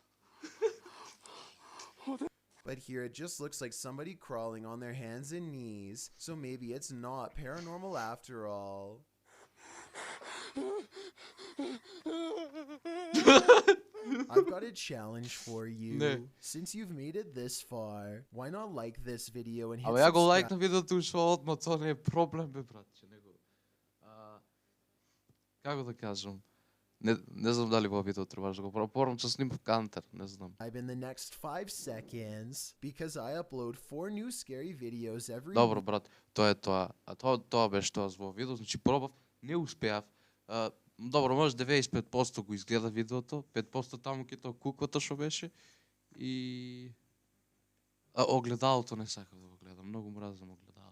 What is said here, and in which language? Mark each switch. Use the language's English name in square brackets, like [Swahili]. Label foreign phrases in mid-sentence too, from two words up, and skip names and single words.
[English] But here it just looks like somebody crawling on their hands and knees, so maybe it's not paranormal after all. I've got a challenge for you. [Macedonian] Не. [English] Since you've made it this far, why not like this video and hit [Macedonian] Абе ја го [English] subscribe? [Macedonian] лайкна видеото уште одма, тоа не е проблем бе, братче, него. Како да кажам? Не знам дали во видео требаш да го пропорам, че снимав кантер, не знам. [English] In the next 5 seconds, because I upload 4 new scary videos every [Macedonian] Добро, брат, тоа е тоа. А тоа беше тоа во видео, значи пробав, не успеав. Добро, може 95% го изгледа видеото, 5% таму ке тоа куквата што беше и огледалото не сакав да го гледам, многу мразам огледало.